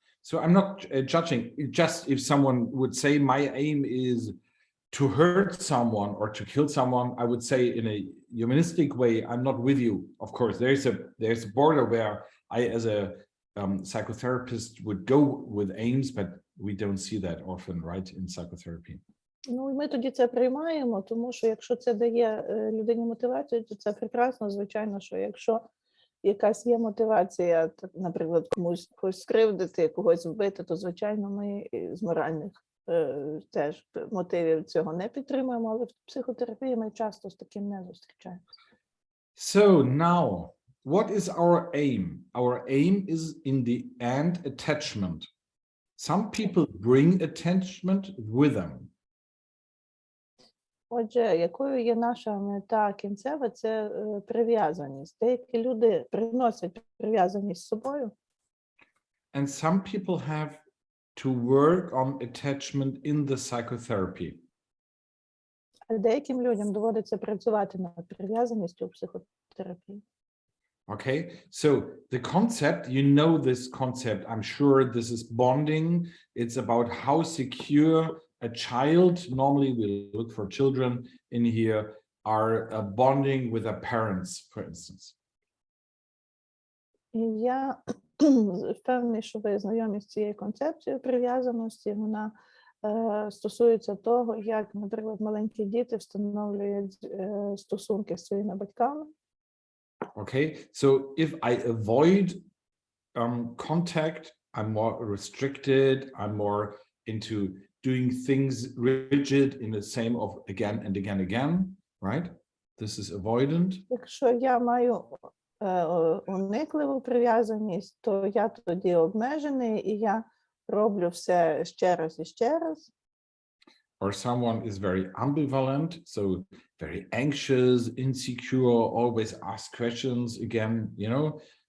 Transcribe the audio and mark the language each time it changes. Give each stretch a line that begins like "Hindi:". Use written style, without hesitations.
English: So I'm not judging. Just if someone would say my aim is to hurt someone or to kill someone, I would say in a humanistic way, I'm not with you. Of course, there's a border where I, as a psychotherapist, would go with aims, but we don't see that often, right, in psychotherapy.
Ukrainian: Ну, ми тоді це приймаємо, тому що якщо це дає людині мотивацію, то це прекрасно. Звичайно, що якщо якась є мотивація, наприклад, когось скривдити, когось вбити, то, звичайно, ми з моральних теж мотивів цього не підтримуємо, але в психотерапії ми часто з таким не зустрічаємося.
English: So now, what is our aim? Our aim is in the end attachment. Some people bring attachment with them.
Ukrainian: Отже, якою є наша мета кінцева, це прив'язаність. Деякі люди приносять прив'язаність з собою.
English: And some people have to work on attachment in the psychotherapy.
Ukrainian: А деяким людям доводиться працювати над прив'язаністю у психотерапії.
English: Okay, so the concept, you know this concept, I'm sure this is bonding. It's about how secure a child, normally we look for children in here, are bonding with their parents, for instance.
Ukrainian: І я впевнений, що ви знайомі з цією концепцією прив'язаності. Вона стосується того, як, наприклад, маленькі діти встановлюють стосунки з своїми батьками.
English: Okay, so if I avoid contact, I'm more restricted, I'm more into doing things rigid in the same of again and again, right? This is avoidant.
Ukrainian: Якщо я маю уникливу прив'язаність, то я тоді обмежений, і я роблю все ще раз і ще раз.
English: Or someone is very ambivalent, so very anxious, insecure, always ask questions again, you know.